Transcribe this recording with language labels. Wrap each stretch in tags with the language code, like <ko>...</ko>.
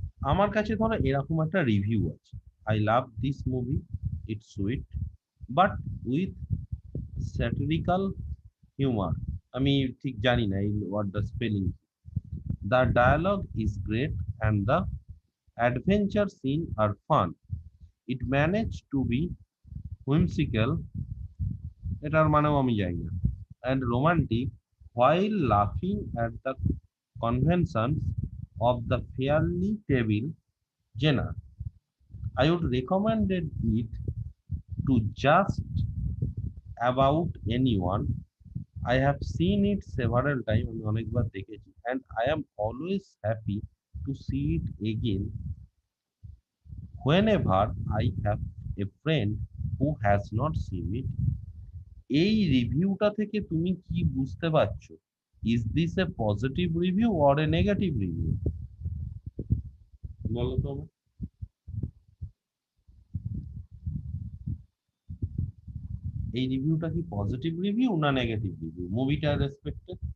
<bn>আমার কাছে ধরো এরকম একটা রিভিউ আছে,</bn> <en>I love this movie, it's sweet but with satirical humour.</en> <bn>আমি ঠিক জানি না এই ওয়ার্ডটা spelling.</bn> <en>The dialogue is great and the adventure scenes are fun. It managed to be whimsical,</en> <bn>এটার মানেও আমি জানি না,</bn> <en>and romantic while laughing at the conventions of the fairly tale genre. I would recommend it to just about anyone. I have seen it several times,</en> <bn>আমি অনেকবার দেখেছি,</bn> <en>and I am always happy to see it again whenever I have a friend who has not seen it.</en> <bn>এই রিভিউটা থেকে তুমি কি বুঝতে পারছো?</bn> <en>Is this a positive review or a negative review?</en> <bn>বলো তো আমায়। এই রিভিউটা কি পজিটিভ রিভিউ না নেগেটিভ রিভিউ মুভিটার রেসপেক্টে?</bn>